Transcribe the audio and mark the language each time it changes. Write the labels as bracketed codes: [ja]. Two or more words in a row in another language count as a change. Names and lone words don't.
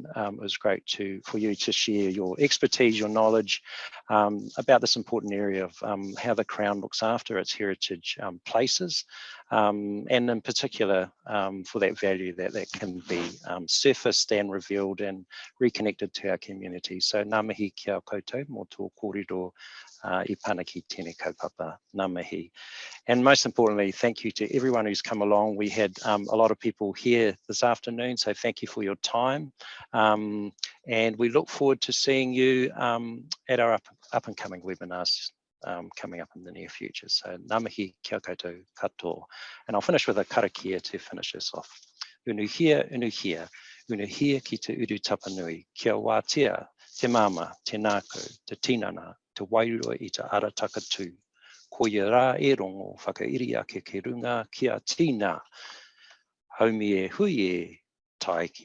[en] It was great for you to share your expertise, your knowledge about this important area of how the Crown looks after its heritage places, and in particular for that value that can be surfaced and revealed and reconnected to our community. [mi] So ngā mihi kia koutou mō tō kōrero I panaki tēnei kaupapa, ngā mihi. [en] And most importantly, thank you to everyone who's come along. We had a lot of people here this afternoon, so thank you for your time. And we look forward to seeing you at our up and coming webinars coming up in the near future. [mi] So ngā mihi kia koutou katoa. [en] And I'll finish with a karakia to finish this off. [mi] Unu hia, una hia ki te uru tapanui, kia wātea, te mama, te nākau, te tinana, te wairua I te arataka tū. Ko ia rā e rongo whakairi ake ke runga kia tīna. Haumi e hui e taiki e.